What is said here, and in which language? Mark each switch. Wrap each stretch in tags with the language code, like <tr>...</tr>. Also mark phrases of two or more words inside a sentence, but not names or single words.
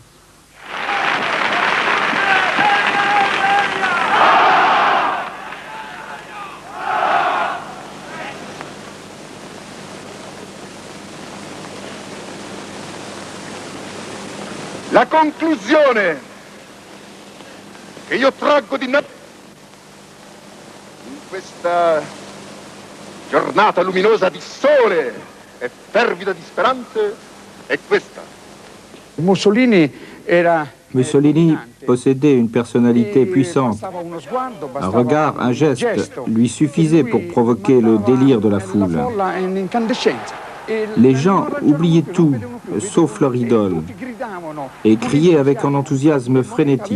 <it>La conclusione che io traggo di in questa giornata luminosa di sole e fervida di speranze è questa.</it> <fr>Mussolini possédait une personnalité puissante. Un regard, un geste lui suffisait pour provoquer le délire de la foule. Les gens oubliaient tout, sauf leur idole, et criaient avec un enthousiasme frénétique.</fr>